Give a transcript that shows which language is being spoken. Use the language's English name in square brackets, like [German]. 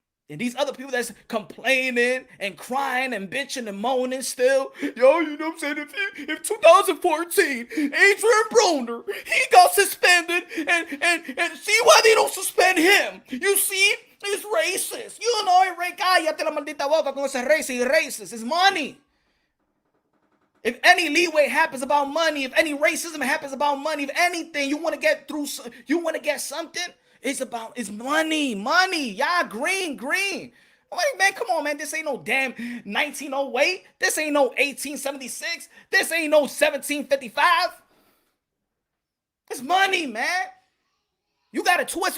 [English] And these other people that's complaining and crying and bitching and moaning still, yo, you know what I'm saying? If 2014, Adrian Broner, he got suspended, and see why they don't suspend him. You see, it's racist. You know, [Spanish] cállate la maldita boca con ese racist. [English] It's money. If any leeway happens about money, if any racism happens about money, if anything, you want to get through, you want to get something, it's money. Y'all green. Like, man, come on, man. This ain't no damn 1908. This ain't no 1876. This ain't no 1755. It's money, man. You got a twist.